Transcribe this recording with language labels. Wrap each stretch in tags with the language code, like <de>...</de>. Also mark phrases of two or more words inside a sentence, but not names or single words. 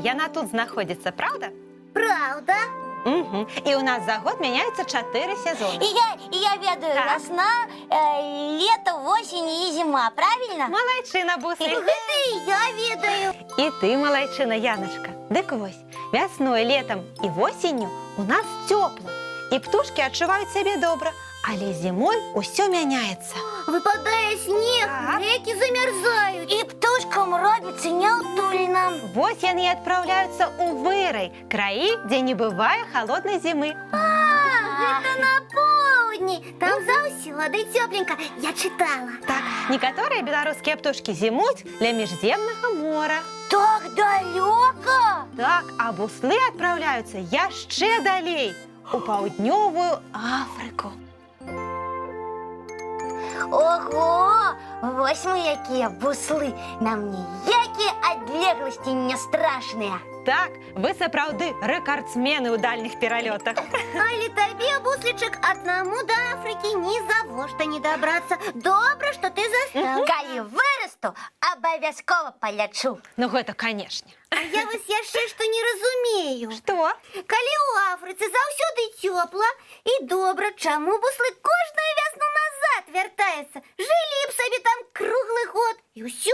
<be>Яна тут знаходзіцца, правда?</be> <ru>Правда? Угу.</ru> <be>І у нас за год мяняюцца 4 сезоны. И я ведаю, Так.</be> <ru>весна, лето, осень и зима, правильно?</ru> <be>Малайчына, Буслик. Это и я ведаю. І ти, малайчына, Яночка. Дык вось, вясной, летом і восенню у нас цёпла. І птушкі адчуваюць сябе добра. Але зімой усё мяняецца. Выпадая снег, Так.</be> <ru>реки замерзают.</ru> <be>И птушкам робится неутульно. Вось яны адпраўляюцца ў вырай, краі, дзе не бывае халоднай зімы. Это на поўдні. Там заўсёды тепленько.</be> <ru>Я читала.</ru> <be>Так, некаторыя беларускія птушкі зімуюць ля міжземнага мора.</be> <ru>Так далеко?</ru> <be>Так, а буслы адпраўляюцца яшчэ далей, у паўднёвую Афрыку. Ого! Вось мы якія буслы. Нам ніякія адлегласці не страшныя. Так, вы сапраўды рэкардсмены ў дальніх пералётах. Але табе, буслічак, аднаму</be> <ru>до Африки ни за во что не добраться. Добра, что ты застал.</ru> <be>Калі вырасту, абавязкова полечу. Ну гэта, канешне. А я вось яшчэ што не разумею. Што? Калі ў Афрыцы заўсёды цёпла і добра, чаму буслы кожную вясну назад вяртаецца? Жылі б сабе там круглы год і ўсё.</be>